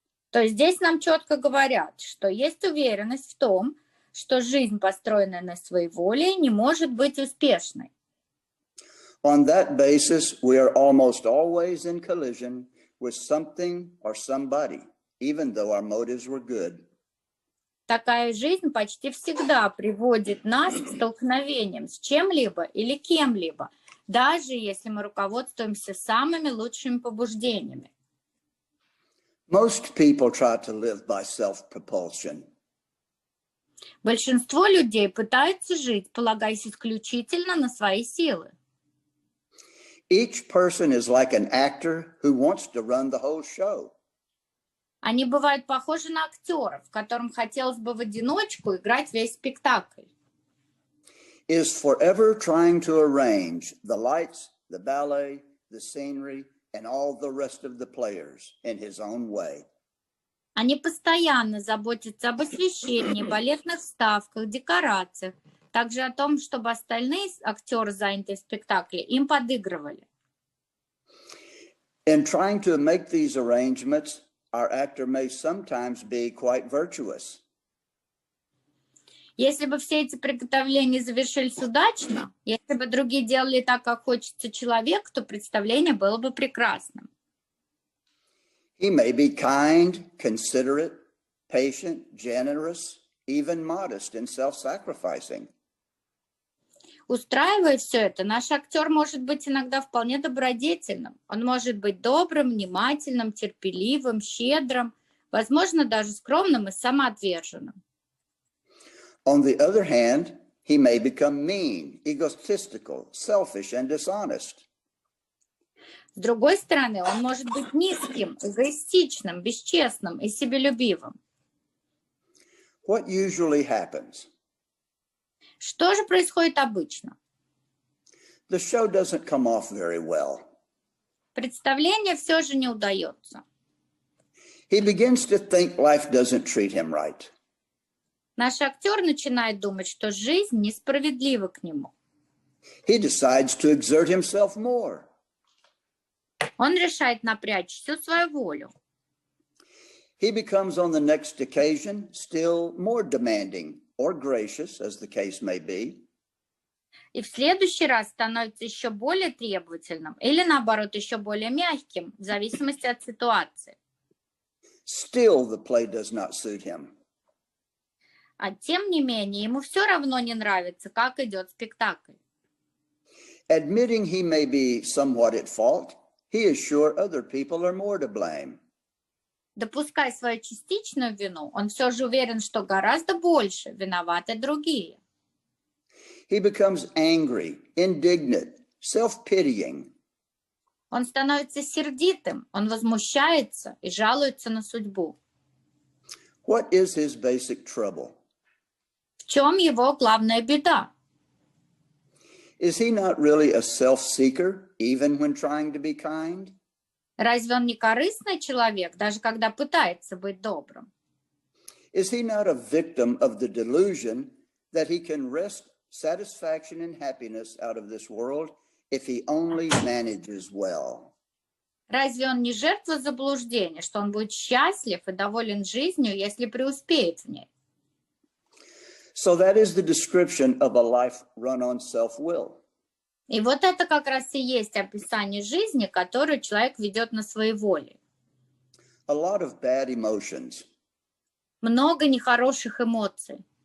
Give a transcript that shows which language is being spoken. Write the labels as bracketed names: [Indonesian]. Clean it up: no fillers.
[Russian] То есть здесь нам четко говорят, что есть уверенность в том, что жизнь, построенная на своей воле, не может быть успешной. [English] On that basis, we are almost always in collision with something or somebody, even though our motives were good. [Russian] Такая жизнь почти всегда приводит нас к столкновениям с чем-либо или кем-либо, даже если мы руководствуемся самыми лучшими побуждениями. [English] Most people try to live by self-propulsion. [Russian] Большинство людей пытаются жить, полагаясь исключительно на свои силы. [English] Each person is like an actor who wants to run the whole show. [Russian] Они бывают похожи на актеров, которым хотелось бы в одиночку играть весь спектакль. [English] Is forever trying to arrange the lights, the ballet, the scenery, and all the rest of the players in his own way. [Russian] Они постоянно заботятся об освещении, балетных вставках, декорациях, также о том, чтобы остальные актеры, занятые в спектакле, им подыгрывали. [English] In trying to make these arrangements, our actor may sometimes be quite virtuous. [Russian] Если бы все эти приготовления завершились удачно, если бы другие делали так, как хочется человек, то представление было бы прекрасным. [English] He may be kind, considerate, patient, generous, even modest and self-sacrificing. [Russian] Устраивая все это, наш актер может быть иногда вполне добродетельным. Он может быть добрым, внимательным, терпеливым, щедрым, возможно, даже скромным и самоотверженным. [English] On the other hand, he may become mean, egotistical, selfish, and dishonest. [Russian] С другой стороны, он может быть низким, эгоистичным, бесчестным и себелюбивым. [English] What usually happens? [Russian] Что же происходит обычно? [English] The show doesn't come off very well. [Russian] Представление все же не удается. [English] He begins to think life doesn't treat him right. [Russian] Наш актер начинает думать, что жизнь несправедлива к нему. [English] He decides to exert himself more. [Russian] Он решает напрячь всю свою волю. [English] He becomes on the next occasion still more demanding or gracious, as the case may be. [Russian] И в следующий раз становится еще более требовательным или, наоборот, еще более мягким, в зависимости от ситуации. [English] Still, the play does not suit him. [Russian] А тем не менее, ему все равно не нравится, как идет спектакль. [English] Admitting he may be somewhat at fault, he is sure other people are more to blame. [Russian] Допуская свою частичную вину, он все же уверен, что гораздо больше виноваты другие. [English] He becomes angry, indignant, self-pitying. [Russian] Он становится сердитым, он возмущается и жалуется на судьбу. [English] What is his basic trouble? [Russian] В чем его главная беда? [English] Is he not really a self-seeker, even when trying to be kind? [Russian] Разве он не корыстный человек, даже когда пытается быть добрым? [English] Is he not a victim of the delusion that he can wrest satisfaction and happiness out of this world if he only manages well? [Russian] Разве он не жертва заблуждения, что он будет счастлив и доволен жизнью, если преуспеет в ней? [English] So that is the description of a life run on self-will. [Russian] И вот это как раз и есть описание жизни, которую человек ведет на своей воле. [English] A lot of bad emotions. [Russian] Много нехороших эмоций.